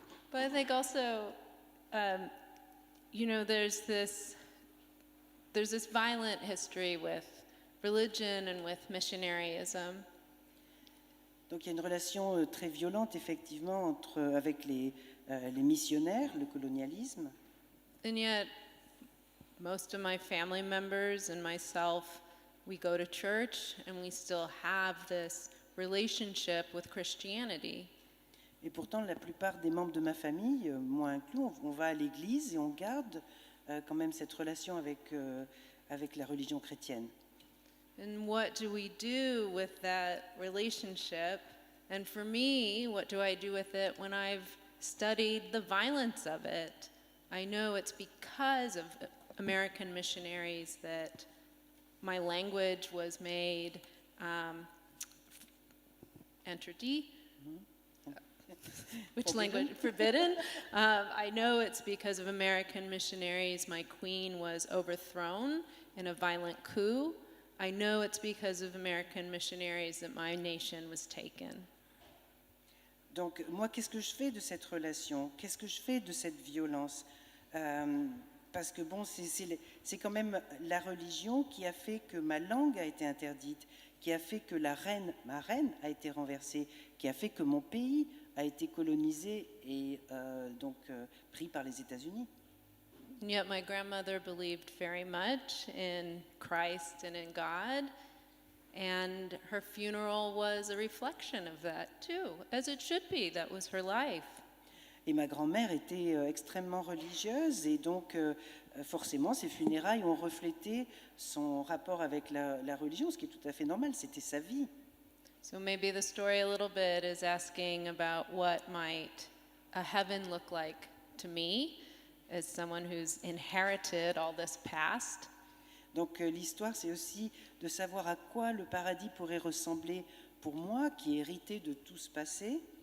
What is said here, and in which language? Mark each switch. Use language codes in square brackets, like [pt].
[en] But I think also, there's this violent history with religion and with missionaryism. [fr] Donc il y a une relation très violente, effectivement, avec les missionnaires, le colonialisme. [en] And yet, most of my family members and myself, we go to church and we still have this relationship with Christianity. [fr] Et pourtant, la plupart des membres de ma famille, moi inclus, on va à l'église et on garde quand même cette relation avec la religion chrétienne. [en] And what do we do with that relationship? And for me, what do I do with it when I've studied the violence of it? I know it's because of American missionaries that my language was made interdit. Which language? Forbidden? I know it's because of American missionaries. My queen was overthrown in a violent coup. I know it's because of American missionaries that my nation was taken. [fr] Donc moi, qu'est-ce que je fais de cette relation? Qu'est-ce que je fais de cette violence? Parce que bon, c'est quand même la religion qui a fait que ma langue a été interdite, qui a fait que ma reine a été renversée, qui a fait que mon pays a été colonisé et donc pris par les États-Unis. [en] And yet my grandmother believed very much in Christ and in God. And her funeral was a reflection of that too, as it should be. That was her life. [fr] Et ma grand-mère était extrêmement religieuse et donc forcément ses funérailles ont reflété son rapport avec la religion, ce qui est tout à fait normal, c'était sa vie. [en] So maybe the story a little bit is asking about what might a heaven look like to me as someone who's inherited all this past. [fr] Donc l'histoire, c'est aussi de savoir à quoi le paradis pourrait ressembler pour moi, qui ai hérité de tout ce passé.